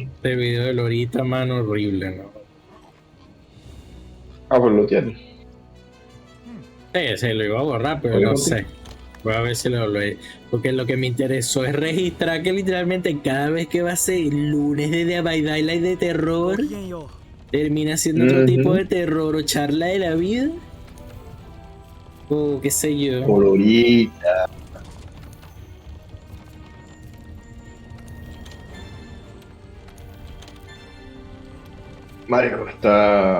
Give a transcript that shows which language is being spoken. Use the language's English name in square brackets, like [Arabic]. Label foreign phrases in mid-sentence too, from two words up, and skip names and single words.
[Spanish] Este video de Lorita, mano, horrible, ¿no? Ah, pues lo tienes. Sí, lo iba a borrar, pero Oye, no contigo. sé. Voy a ver si lo. Porque lo que me interesó es registrar que literalmente cada vez que va a ser lunes de bailar y de [Japanese] ご [Spanish] terror, [Japanese] きげんよ [Spanish] termina siendo otro tipo de Ujú. terror o charla de la vida. O qué sé yo. Colorita. Marico, está.